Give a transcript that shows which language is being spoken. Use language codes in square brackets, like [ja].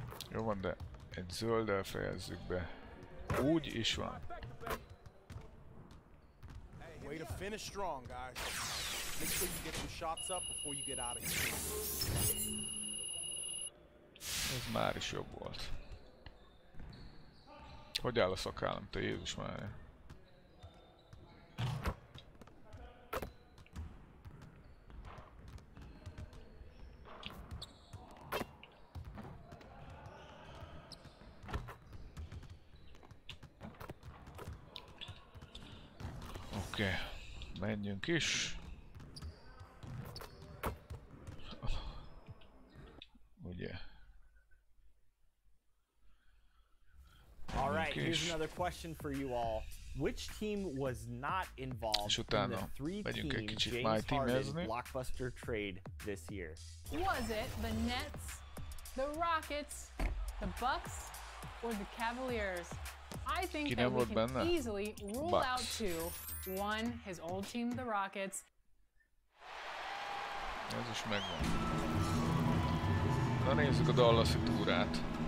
[hu] Jó van, de egy zölddel fejezzük be. Úgy is van. [en] Way to finish strong, guys. Make sure you get some shots up before you get out of here. [hu] Ez már is jobb volt. Hogy áll a szakállam, te Jézus Mária? Oké, menjünk is. Ugye. [en] All right, here's another question for you all. Which team was not involved in the three-team James Harden blockbuster trade this year? Was it the Nets, the Rockets, the Bucks, or the Cavaliers? I think that we can easily rule out two. One, his old team, the Rockets. [hu] Ez is megvan. Na nézzük a Dallasi túrát.